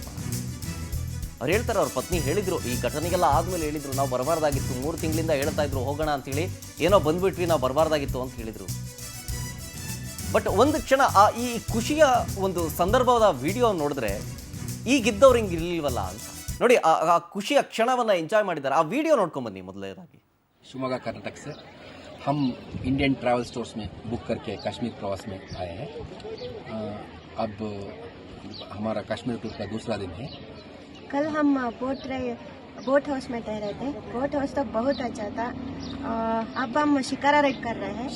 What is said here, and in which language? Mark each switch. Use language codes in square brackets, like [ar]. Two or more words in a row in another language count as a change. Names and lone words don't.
[kn] ಅವ್ರು ಹೇಳ್ತಾರೆ, ಅವ್ರ ಪತ್ನಿ ಹೇಳಿದ್ರು, ಈ ಘಟನೆಗೆಲ್ಲ ಆದ್ಮೇಲೆ ಹೇಳಿದ್ರು, ನಾವು ಬರಬಾರ್ದಾಗಿತ್ತು, 3 ತಿಂಗಳಿಂದ ಹೇಳ್ತಾ ಇದ್ರು ಹೋಗೋಣ ಅಂತೇಳಿ, ಏನೋ ಬಂದ್ಬಿಟ್ವಿ, ನಾವು ಬರಬಾರ್ದಾಗಿತ್ತು ಅಂತ ಹೇಳಿದ್ರು. ಬಟ್ ಒಂದು ಕ್ಷಣ ಈ ಖುಷಿಯ ಒಂದು ಸಂದರ್ಭದ ವಿಡಿಯೋ ನೋಡಿದ್ರೆ ಈಗಿದ್ದವ್ರು ಹಿಂಗೆ ಇರ್ಲಿಲ್ವಲ್ಲ ಅಂತ ನೋಡಿ, ಆ ಖುಷಿಯ ಕ್ಷಣವನ್ನ ಎಂಜಾಯ್ ಮಾಡಿದ್ದಾರೆ. ಆ ವಿಡಿयो ನೋಡ್ಕೊಂಡ್ ಬನ್ನಿ. ಮೊದಲನೇದಾಗಿ [hi] शिवमोगा कर्नाटक से हम इंडियन ट्रैवल स्टोर्स में बुक करके कश्मीर प्रवास में आए हैं। अब हमारा कश्मीर टूर का दूसरा दिन है। कल हम बोट हाउस में ठहरे थे। बोट हाउस तो बहुत अच्छा था। अब हम शिकारा राइड कर रहे हैं।